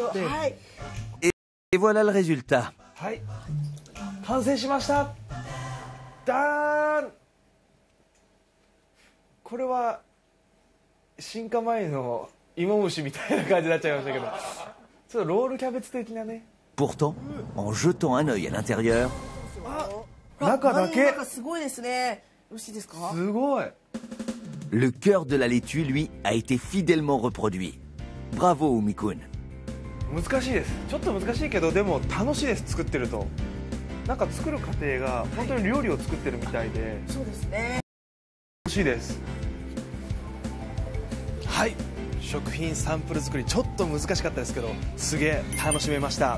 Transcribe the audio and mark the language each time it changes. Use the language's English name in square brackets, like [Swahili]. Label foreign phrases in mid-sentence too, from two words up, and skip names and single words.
[Japanese] はい。 [French] Et voilà le résultat. [Japanese] はい、完成しました。ダーン。これは進化前の芋虫みたいな感じになっちゃいましたけど、ちょっとロールキャベツ的なね [French] Pourtant, en jetant un œil à l'intérieur, [Japanese] 中だけ。中すごいですね。よろしいですか？すごい。 [French] le cœur de la laitue, lui, a été fidèlement reproduit. Bravo, Umi-kun. [Japanese] 難しいです。ちょっと難しいけど、でも楽しいです、作ってると。なんか作る過程が本当に料理を作ってるみたいで。そうですね。楽しいです。はい、食品サンプル作りちょっと難しかったですけど、すげえ楽しめました。